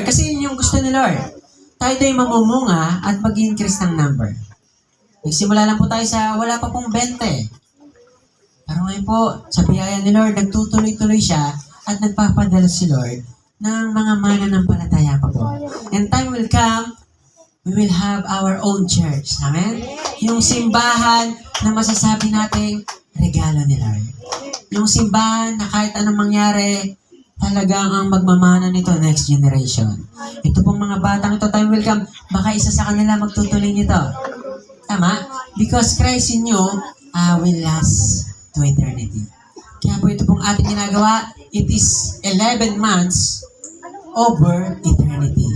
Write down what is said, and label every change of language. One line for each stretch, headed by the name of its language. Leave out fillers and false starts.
Filipino: Kasi yun yung gusto ni Lord. Tayo tayo mamumunga at mag-increase ng number. Nagsimula lang po tayo sa wala pa pong 20. Pero ngayon po, sa biyaya ni Lord, nagtutuloy-tuloy siya at nagpapadala si Lord ng mga mananampalataya pa po.
English: And time will come, we will have our own church.
Filipino: Amen? Yung simbahan na masasabi nating regalo ni Lord. Yung simbahan na kahit anong mangyari, talagang ang magmamana nito next generation. Ito pong mga batang ito,
English: time will come,
Filipino: baka isa sa kanila magtutuloy nito. Tama?
English: Because Christ in you will last to eternity.
Filipino: Kaya po ito pong ating ginagawa,
English: it is 11 months over eternity.